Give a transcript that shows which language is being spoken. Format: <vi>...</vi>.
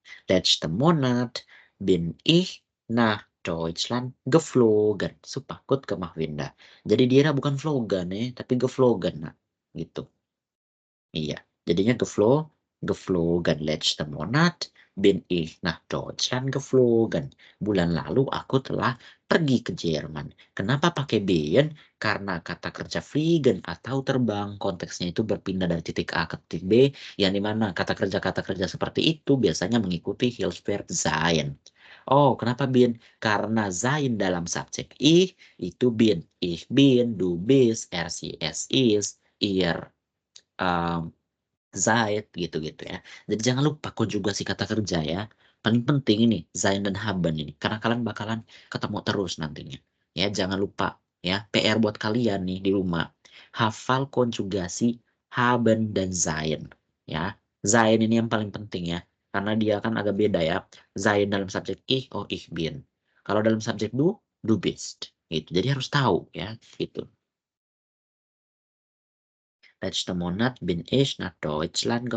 <de>Letzte Monat bin ich nach Deutschland geflogen.</de> <id>Sumpah,</id> <de>gut gemacht,</de> <id>Winda. Jadi dia bukan flogan ya, tapi geflogen. Nah, gitu. Iya. Jadinya geflogen.</id> <de>Letzte Monat bin ich nach Deutschland geflogen.</de> <id>Bulan lalu aku telah pergi ke Jerman. Kenapa pakai bin? Karena kata kerja fliegen atau terbang konteksnya itu berpindah dari titik A ke titik B, yang dimana kata kerja seperti itu biasanya mengikuti Hilsverb sein. Oh, kenapa bin? Karena sein dalam subjek ich itu bin.</id> <de>Ich bin, du bist, er, sie, es ist, ihr, um, seid</de> <id>gitu-gitu ya. Jadi jangan lupa konjugasi kata kerja ya. Paling penting ini sein dan haben ini, karena kalian bakalan ketemu terus nantinya. Ya, jangan lupa ya, PR buat kalian nih di rumah. Hafal konjugasi haben dan sein ya. Sein ini yang paling penting ya, karena dia kan agak beda ya. Sein dalam subjek ich, oh</id> <de>ich bin.</de> <id>Kalau dalam subjek</id> <de>du bist.</de> <id>Gitu. Jadi harus tahu ya, gitu.</id> <de>Letzten Monat bin ich nach Deutschland.</de>